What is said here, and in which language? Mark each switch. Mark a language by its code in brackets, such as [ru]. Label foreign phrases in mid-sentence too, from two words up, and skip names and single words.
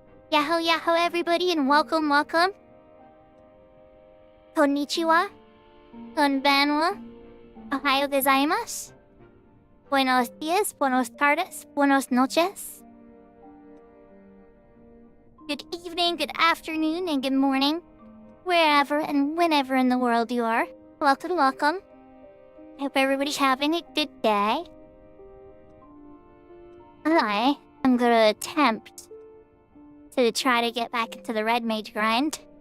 [en] Yahoo yahoo everybody and welcome. [ja] Konnichiwa. Konbanwa. おはようございます. [es] Buenos dias, buenos tardes, buenos noches. [en] Good evening, good afternoon, and good morning. Wherever and whenever in the world you are. Welcome. I hope everybody's having a good day. I am gonna attempt to try to get back into the red mage grind.